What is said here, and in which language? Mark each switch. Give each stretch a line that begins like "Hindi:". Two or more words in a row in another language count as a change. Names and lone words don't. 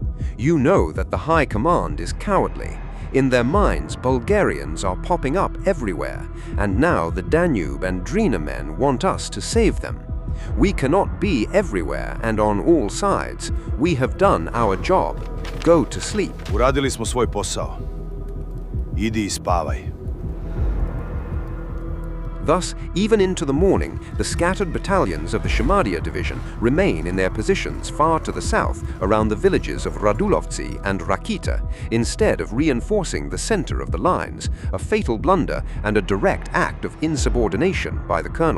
English: You know that the high command is cowardly. In their minds, Bulgarians are popping up everywhere, and now the Danube and Drina men want us to save them. We cannot be everywhere and on all sides. We have done our job. Go to sleep."
Serbian: Урадили smo svoj posao. Idi i spavaj.
English: Thus, even into the morning, the scattered battalions of the Shumadia division remain in their positions far to the south around the villages of Radulovci and Rakita, instead of reinforcing the center of the lines, a fatal blunder and a direct act of insubordination by the colonel.